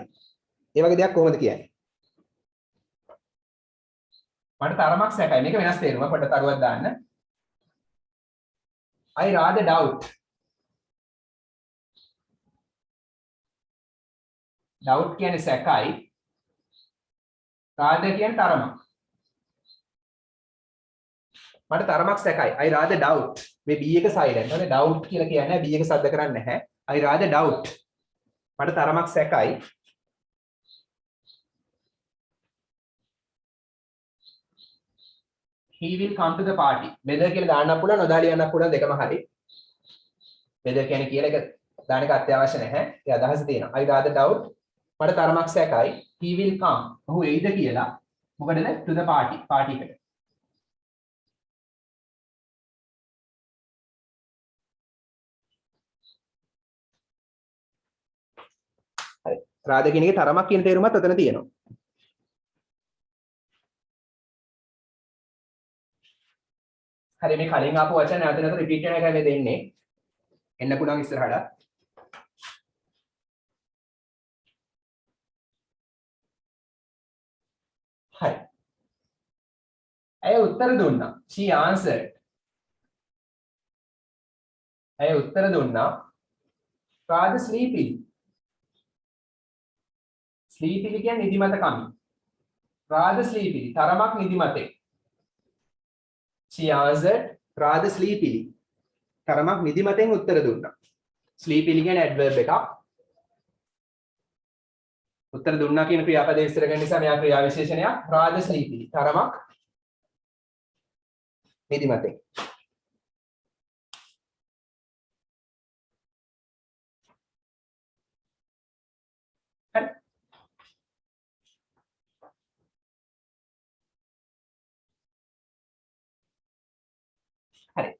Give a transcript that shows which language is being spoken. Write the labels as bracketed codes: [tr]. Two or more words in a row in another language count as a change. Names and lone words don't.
[si] ඒ වගේ දෙයක් කොහොමද කියන්නේ? මට තරමක් සැකයි. මේක වෙනස් තේරුමක්. පොඩ්ඩක් අරුවක් දාන්න. [en] I rather doubt. doubt [si] කියන්නේ සැකයි. rather කියන්නේ තරමක්. මට තරමක් සැකයි. [en] I rather doubt. [si] මේ B එක silent. හරි doubt කියලා කියන්නේ B එක සද්ද කරන්නේ නැහැ. [en] I rather doubt. [si] මට තරමක් සැකයි. [en] He will come to the party. [si] whether කියලා දාන්නත් පුළුවන් නොදා ලියන්නත් පුළුවන් දෙකම හරි. whether කියන්නේ කියලා එක දාන එක අත්‍යවශ්‍ය නැහැ. ඒ අදහස තියෙනවා. [en] I rather doubt. [si] මට තරමක් සැකයි. [en] He will come. [si] ඔහු එයිද කියලා. මොකටද? [en] to the party. party එකට. [si] හරි. රාද කියන එකේ තරමක් කියන තේරුමත් ඔතන තියෙනවා. හරි මේ කලින් ආපු වචන නැවත නැවත රිපීට් වෙන එකයි මේ දෙන්නේ. එන්න පුළුවන් ඉස්සරහට. හරි. ඇය උත්තර දුන්නා. [en] She answered. [si] ඇය උත්තර දුන්නා. [en] rather sleepily. [si] sleepily කියන්නේ නිදිමත කමින්. [en] rather sleepily. [si] තරමක් නිදිමතේ. [en] She answered rather sleepily. [si] තරමක් නිදිමතෙන් උත්තර දුන්නා. sleepily කියන්නේ adverb එකක්. උත්තර දුන්නා කියන ක්‍රියාපදේ විස්තර කරන නිසා මෙයා ක්‍රියා විශේෂණයක්. [en] rather sleepily. [si] තරමක් නිදිමතෙන්. හරි. හරි.